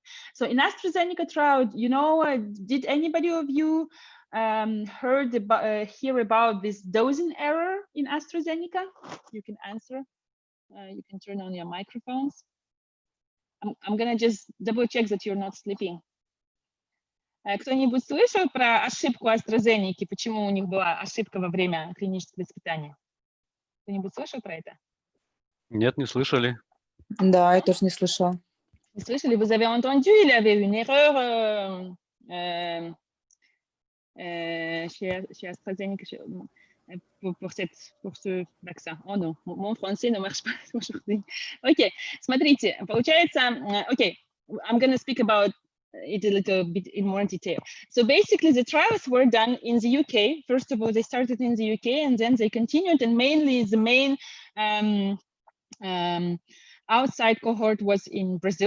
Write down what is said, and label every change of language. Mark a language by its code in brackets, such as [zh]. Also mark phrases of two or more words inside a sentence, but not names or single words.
[en] So in AstraZeneca trial, you know, did anybody of you hear about this dosing error in AstraZeneca? You can answer. You can turn on your microphones. I'm gonna just double check that you're not sleeping. [ru] Кто-нибудь слышал про ошибку AstraZeneca, почему у них была ошибка во время клинического испытания? Кто-нибудь слышал про это? Нет, не слышали. Да, я тоже не слышала. Не слышали? [fr] Vous avez entendu, il y avait une erreur chez AstraZeneca pour ce vaccin. Oh non, mon français ne marche pas aujourd'hui. [ru] Ok, смотрите, получается, [en] okay, I'm going to speak about it a little bit in more detail. So basically the trials were done in the UK. First of all, they started in the UK and then they continued, and mainly the main outside cohort was in Brazil.